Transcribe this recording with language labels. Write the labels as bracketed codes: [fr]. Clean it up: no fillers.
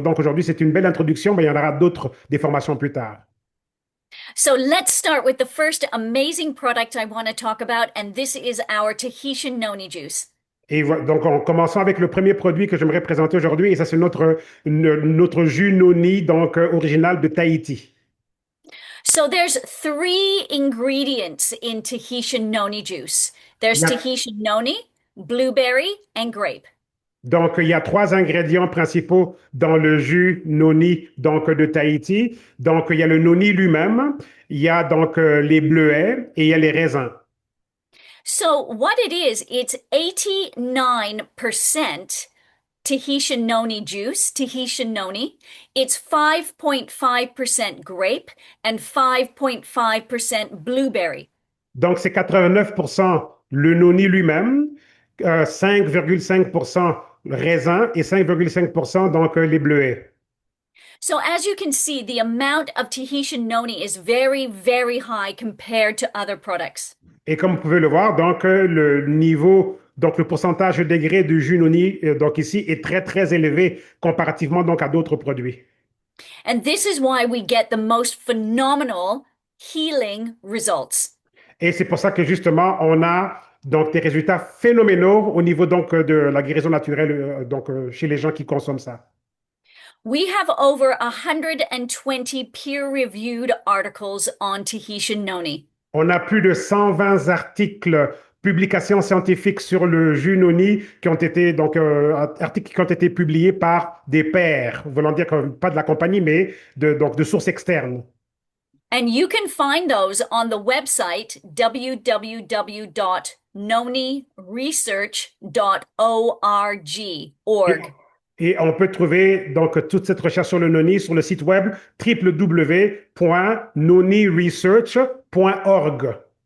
[fr] Donc, aujourd'hui, c'est une belle introduction, mais il y en aura d'autres, des formations plus tard. [en] So let's start with the first amazing product I want to talk about, and this is our Tahitian noni juice. [fr] Et donc, en commençant avec le premier produit que j'aimerais présenter aujourd'hui, et ça, c'est notre jus noni, donc original de Tahiti. [en] So there's three ingredients in Tahitian noni juice. [fr] Il [en] There's [fr] y a- [en] Tahitian noni, blueberry, and grape. [fr] donc, il y a 3 ingrédients principaux dans le jus noni, donc de Tahiti. Donc, il y a le noni lui-même, il y a donc les bleuets et il y a les raisins. [en] So what it is, it's 89% Tahitian noni juice, Tahitian noni. It's 5.5% grape and 5.5% blueberry. [fr] Donc, c'est 89% le noni lui-même, 5,5% le raisin et 5,5% donc les bleuets. [en] So as you can see, the amount of Tahitian noni is very, very high compared to other products. [fr] Et comme vous pouvez le voir, donc le niveau, donc le pourcentage de degré de jus noni, donc ici, est très élevé comparativement donc à d'autres produits. [en] And this is why we get the most phenomenal healing results. [fr] Et c'est pour ça que justement, on a donc des résultats phénoménaux au niveau donc de la guérison naturelle donc chez les gens qui consomment ça. [en] We have over 120 peer-reviewed articles on Tahitian noni. [fr] On a plus de 120 articles, publications scientifiques sur le jus noni qui ont été donc articles qui ont été publiés par des pairs, voulant dire que, pas de la compagnie, mais donc de sources externes. [en] And you can find those on the website www.noniresearch.org. [fr] Et on peut trouver donc toute cette recherche sur le noni sur le site web www.noniresearch.org.